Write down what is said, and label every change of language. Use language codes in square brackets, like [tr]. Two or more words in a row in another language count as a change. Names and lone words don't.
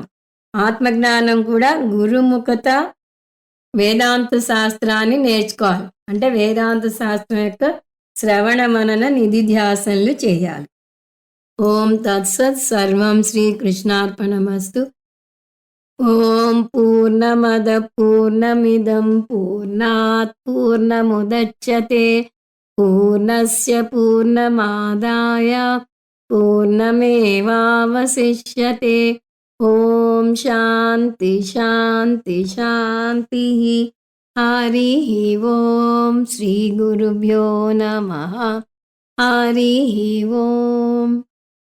[te] ఆత్మజ్ఞానం కూడా గురుముఖత వేదాంత శాస్త్రాన్ని నేర్చుకోవాలి. అంటే వేదాంత శాస్త్రం యొక్క శ్రవణ మనన నిధిధ్యాసనలు చేయాలి. [sa] ఓం తత్సత్. సర్వం శ్రీకృష్ణార్పణమస్తు. ఓం పూర్ణమద పూర్ణమిదం పూర్ణాత్ పూర్ణముదచ్యతే పూర్ణస్య పూర్ణమాదాయ పూర్ణమేవావశిష్యతే. ఓం శాంతి శాంతి శాంతి. హరి ఓం. శ్రీ గురుభ్యో నమః. హరి ఓం.